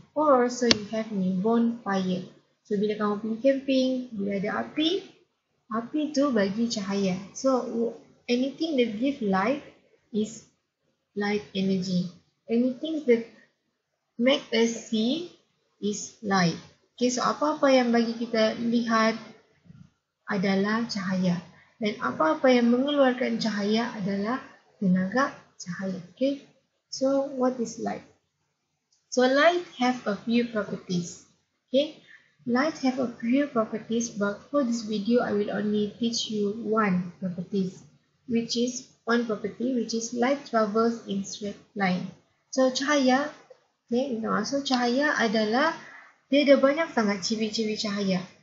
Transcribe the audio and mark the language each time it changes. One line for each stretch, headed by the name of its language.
English: Or also you have bonfire.
Malay: So bila kamu pergi camping, bila ada api, api tu bagi cahaya.
English: So anything that give light is light energy. Anything that make us see is light.
Malay: Okay, so apa-apa yang bagi kita lihat adalah cahaya. Dan apa-apa yang mengeluarkan cahaya adalah tenaga cahaya.
English: Okay, so what is light? So light have a few properties. Okay, light have a few properties, but for this video I will only teach you one property, which is light travels in straight line.
Malay: So cahaya, okay, so cahaya adalah dia ada banyak sangat ciri-ciri cahaya.